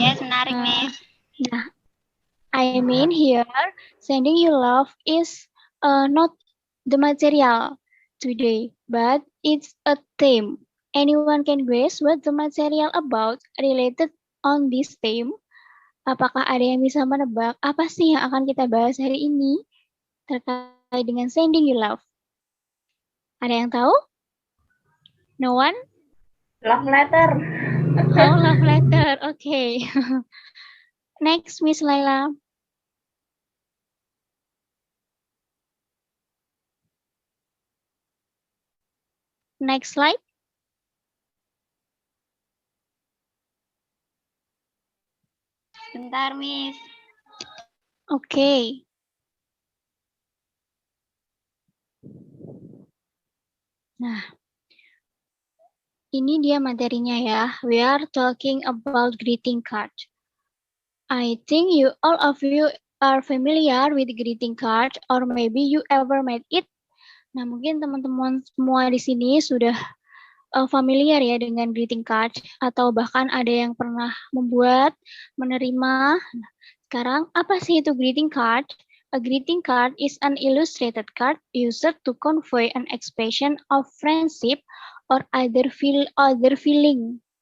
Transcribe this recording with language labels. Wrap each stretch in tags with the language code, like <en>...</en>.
<id>Menarik, Miss.</id> <en>Nah, I mean here, sending you love is not the material today, but it's a theme. Anyone can guess what the material about related on this theme?</en> <id>Apakah ada yang bisa menebak apa sih yang akan kita bahas hari ini terkait dengan sending you love? Ada yang tahu?</id> <en>No one? Love letter. Oh, love letter. Okay. Next, Miss Laila. Next slide.</en> <id>Bentar, Miss.</id> <en>Okay.</en> <id>Nah, ini dia materinya ya.</id> <en>We are talking about greeting card. I think all of you are familiar with greeting card or maybe you ever made it.</en> <id>Nah, mungkin teman-teman semua di sini sudah familiar ya dengan greeting card atau bahkan ada yang pernah membuat, menerima. Sekarang apa sih itu greeting card?</id> <en>A greeting card is an illustrated card used to convey an expression of friendship or other feeling.</en>